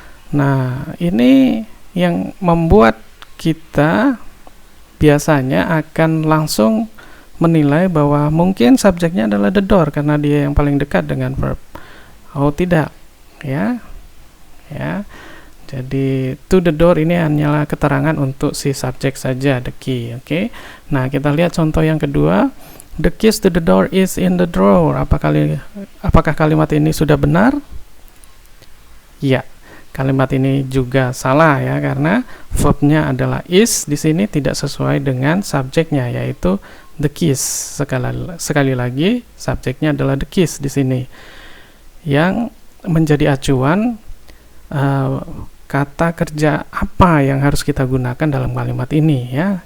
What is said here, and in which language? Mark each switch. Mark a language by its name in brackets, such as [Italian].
[Indonesian] Nah, ini yang membuat kita biasanya akan langsung menilai bahwa mungkin subjeknya adalah the door karena dia yang paling dekat dengan verb. Oh, tidak, ya. Ya. Jadi to the door ini hanyalah keterangan untuk si subjek saja, the key, oke. Nah, kita lihat contoh yang kedua. [English] The keys to the door is in the drawer. [Indonesian] Apakah kalimat ini sudah benar? Ya, kalimat ini juga salah ya, karena verbnya adalah is di sini tidak sesuai dengan subjeknya, yaitu the keys. Sekali lagi, subjeknya adalah the keys di sini, yang menjadi acuan kata kerja apa yang harus kita gunakan dalam kalimat ini ya.